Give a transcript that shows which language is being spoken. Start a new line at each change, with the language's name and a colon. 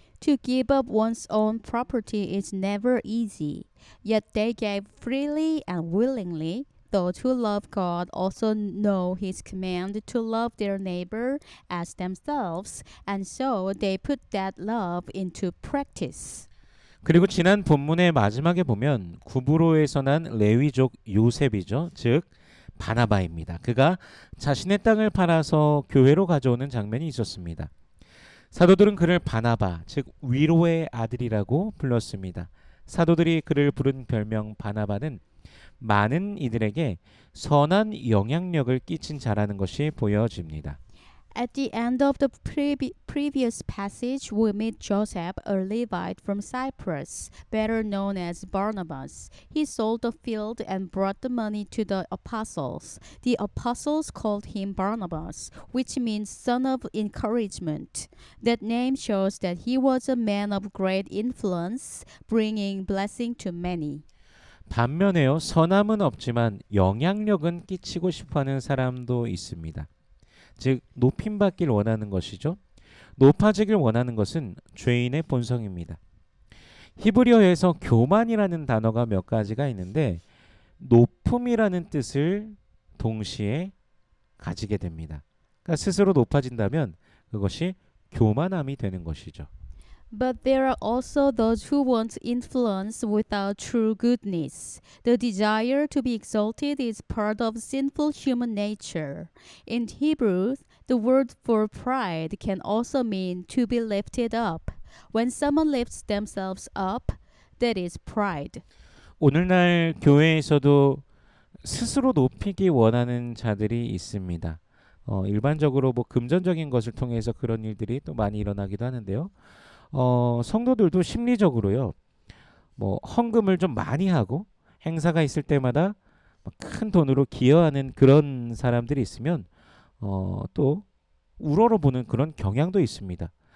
English: To give up one's own property is never easy, yet they gave freely and willingly. those who love God also know his command to love their neighbor as themselves, and so they put that love into practice.
Korean: 그리고 지난 본문의 마지막에 보면 구브로에서 난 레위족 요셉이죠. 즉 바나바입니다. 그가 자신의 땅을 팔아서 교회로 가져오는 장면이 있었습니다. 사도들은 그를 바나바, 즉 위로의 아들이라고 불렀습니다. 사도들이 그를 부른 별명 바나바는 많은 이들에게 선한 영향력을 끼친 자라는 것이 보여집니다.
English: At the end of the previous passage, we meet Joseph, a Levite from Cyprus, better known as Barnabas. He sold the field and brought the money to the apostles. The apostles called him Barnabas, which means son of encouragement. That name shows that he was a man of great influence, bringing blessing to many.
Korean: 반면에요, 선함은 없지만 영향력은 끼치고 싶어하는 사람도 있습니다. 즉 높임받길 원하는 것이죠. 높아지길 원하는 것은 죄인의 본성입니다. 히브리어에서 교만이라는 단어가 몇 가지가 있는데 높음이라는 뜻을 동시에 가지게 됩니다. 그러니까 스스로 높아진다면 그것이 교만함이 되는 것이죠.
English: But there are also those who want influence without true goodness. The desire to be exalted is part of sinful human nature. In Hebrew, the word for pride can also mean to be lifted up. When someone lifts themselves up, that is pride.
Korean: 오늘날 교회에서도 스스로 높이기 원하는 자들이 있습니다. 일반적으로 뭐 금전적인 것을 통해서 그런 일들이 또 많이 일어나기도 하는데요. 성도들도 심리적으로요. 뭐 헌금을 좀 많이 하고 행사가 있을 때마다 큰 돈으로 기여하는 그런 사람들이 있으면 또 우러러보는 그런 경향도 있습니다.